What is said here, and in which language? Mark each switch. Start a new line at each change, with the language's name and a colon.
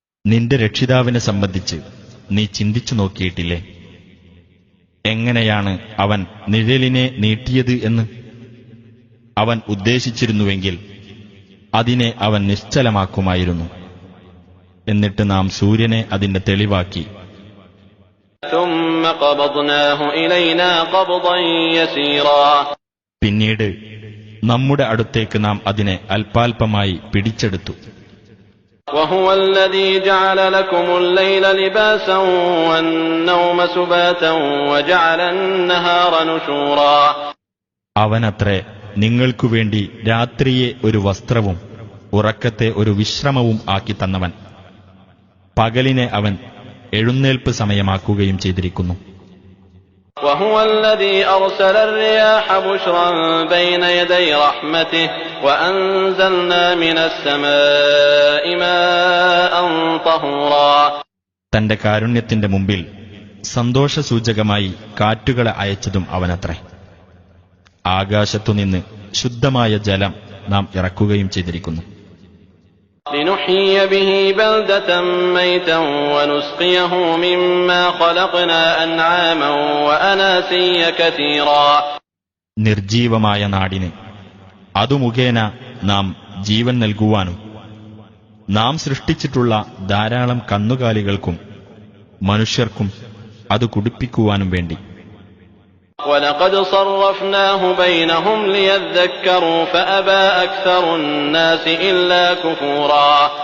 Malayalam: നിന്റെ രക്ഷിതാവിനെ സംബന്ധിച്ച് നീ ചിന്തിച്ചു നോക്കിയിട്ടില്ലേ? എങ്ങനെയാണ് അവൻ നിഴലിനെ നീട്ടിയത് എന്ന്? അവൻ ഉദ്ദേശിച്ചിരുന്നുവെങ്കിൽ അതിനെ അവൻ നിശ്ചലമാക്കുമായിരുന്നു. എന്നിട്ട് നാം സൂര്യനെ അതിന്റെ തെളിവാക്കി.
Arabic: ثم قبضناه إلينا قبضا يسيرا.
Malayalam: പിന്നീട് നമ്മുടെ അടുത്തേക്ക് നാം അതിനെ അല്പാൽപമായി പിടിച്ചെടുത്തു.
Arabic: وهو الذي جعل لكم الليل لباسا والنوم سباتا وجعل النهار نشورا.
Malayalam: അവനത്രേ നിങ്ങൾക്കുവേണ്ടി രാത്രിയെ ഒരു വസ്ത്രവും ഉറക്കത്തെ ഒരു വിശ്രമവും ആക്കി തന്നവൻ. പകലിനെ അവൻ എഴുന്നേൽപ്പ് സമയമാക്കുകയും ചെയ്തിരിക്കുന്നു.
Arabic: وهو الذي أرسل الرياح بشرا بين يدي رحمته وأنزلنا من السماء ماء طهورا.
Malayalam: തന്റെ കാരുണ്യത്തിന്റെ മുമ്പിൽ സന്തോഷസൂചകമായി കാറ്റുകളെ അയച്ചതും അവനത്രേ. ആകാശത്തുനിന്ന് ശുദ്ധമായ ജലം നാം ഇറക്കുകയും ചെയ്തിരിക്കുന്നു.
Arabic: لنحيي به بلدة ميتا ونسقيه مما خلقنا أنعاما وأناسيا كثيرا.
Malayalam: നിർജീവമായ നാടിന് അതു മുഖേന നാം ജീവൻ നൽകുവാനും നാം സൃഷ്ടിച്ചിട്ടുള്ള ധാരാളം കന്നുകാലികൾക്കും മനുഷ്യർക്കും അത് കുടിപ്പിക്കുവാനും വേണ്ടി.
Arabic: وَلَقَدْ صَرَّفْنَاهُ بَيْنَهُمْ لِيَذَّكَّرُوا فَأَبَى أَكْثَرُ النَّاسِ إِلَّا كُفُورًا.